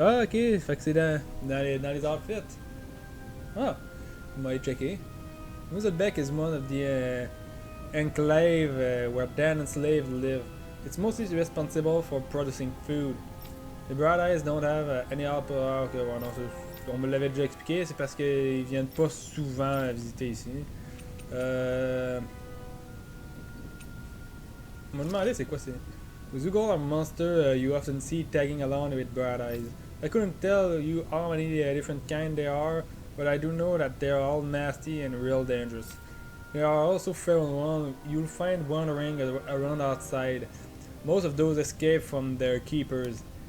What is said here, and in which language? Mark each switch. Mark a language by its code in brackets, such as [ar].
[fr] Ah ok, fait que c'est dans les outfits. Ah, on va aller checker. [en] Huseberg is one of the enclave where Dan and slaves live. It's mostly responsible for producing food. The Bright Eyes don't have any help. [fr] Okay, bon, non, on me l'avait déjà expliqué, c'est parce qu'ils viennent pas souvent visiter ici. On m'a demandé c'est quoi c'est. [en] Zugal are monster you often see tagging along with Bright Eyes. I couldn't tell you how many different kind there are, but I do know that they're all nasty and real dangerous. There are also feral ones. You'll find wandering around outside. Most of those escape from their keepers.